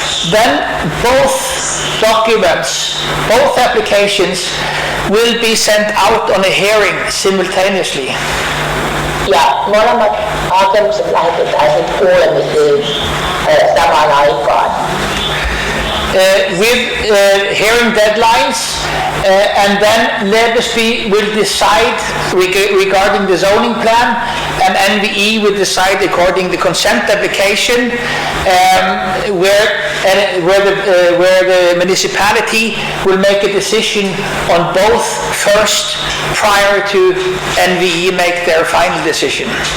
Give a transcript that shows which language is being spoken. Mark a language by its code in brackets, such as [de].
[en] Then both documents, both applications will be sent out on a hearing simultaneously. [fi] Ja molemmat hakemukset lähetetään sitten kuulemisiin samaan aikaan. [en] With hearing deadlines, and then Lebesby will decide regarding the zoning plan, and NVE will decide according the consent application, where the municipality will make a decision on both first, prior to NVE make their final decision.